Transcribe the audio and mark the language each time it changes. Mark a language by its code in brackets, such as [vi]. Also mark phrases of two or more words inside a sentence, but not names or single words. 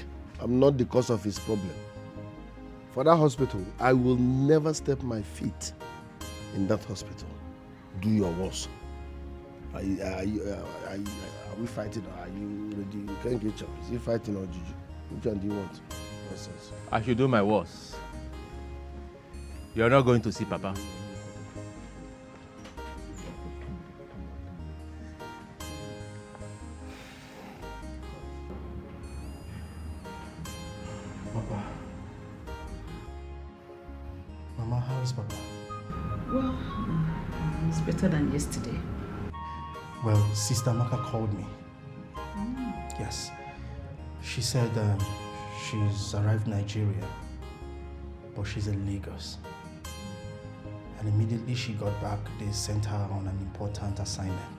[en] I'm not the cause of his problem. For that hospital, I will never step my feet in that hospital. Do your worst. Are we fighting or are you ready? You can't get your. Is he fighting or Juju? Which one do you want? Nonsense. I should do my worst. You're not going to see Papa. Papa. Mama, how is Papa? Well, it's better than yesterday. Well, Sister Maka called me. Yes. She said she's arrived in Nigeria, but she's in Lagos. And immediately she got back, they sent her on an important assignment.